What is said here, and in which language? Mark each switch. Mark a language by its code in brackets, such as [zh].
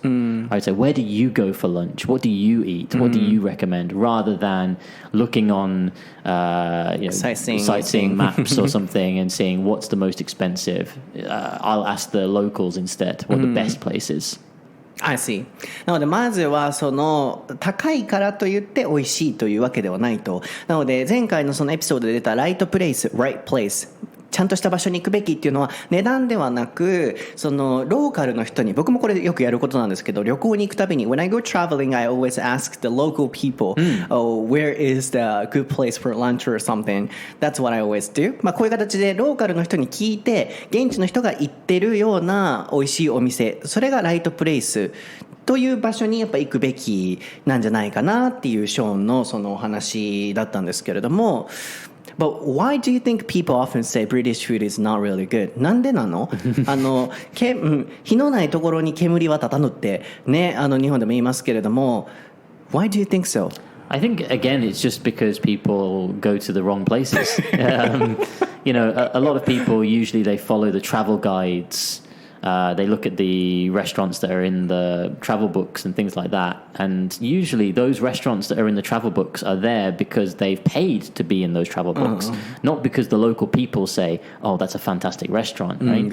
[en] I would say, where do you go for lunch? What do you eat? What do you recommend? Rather than looking on sightseeing maps or something and seeing what's the most expensive. I'll ask the locals instead what the best place is. I see. [ja] なのでまずはその高いからといって美味しいというわけではないと。なので前回のそのエピソードで出たライトプレイス、right place、ちゃんとした場所に行くべきっていうのは値段ではなく、そのローカルの人に、僕もこれよくやることなんですけど、旅行に行くたびに [en] When I go traveling, I always ask the local people, where is the good place for lunch or something. [ja] That's what I always do. こういう形でローカルの人に聞いて、現地の人が行ってるような美味しいお店、それがライトプレイスという場所にやっぱ行くべきなんじゃないかなっていうショーンのそのお話だったんですけれども、 [en] But why do you think people often say British food is not really good? [ja] なんでなの火のないところに煙は立たぬってね、日本でも言いますけれども、 [en] Why do you think so? I think, again, it's just because people go to the wrong places. You know, a lot of people, usually they follow the travel guides. They look at the restaurants that are in the travel books and things like that. And usually those restaurants that are in the travel books are there because they've paid to be in those travel books, not because the local people say, oh, that's a fantastic restaurant, right?